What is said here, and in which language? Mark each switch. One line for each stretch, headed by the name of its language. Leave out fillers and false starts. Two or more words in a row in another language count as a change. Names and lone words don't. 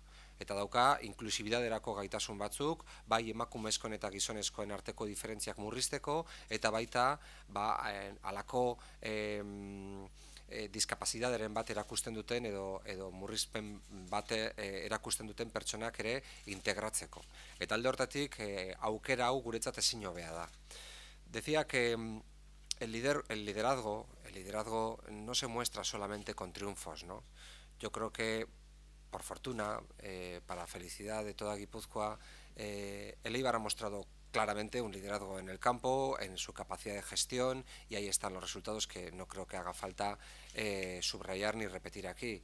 Basque: Eta dauka inklusibidaderako gaitasun batzuk, bai emakumezkoen eta gizonezkoen arteko diferentziak murrizteko, eta baita halako diskapazidaderen bat erakusten duten edo murrizpen bat erakusten duten pertsonak ere integratzeko. Eta alde hortatik aukera hau guretzat ezin hobea da.
Spanish: Decía que el liderazgo no se muestra solamente con triunfos, ¿no? Yo creo que por fortuna, para felicidad de toda Guipúzcoa, el Eibar ha mostrado claramente un liderazgo en el campo, en su capacidad de gestión, y ahí están los resultados que no creo que haga falta subrayar ni repetir aquí.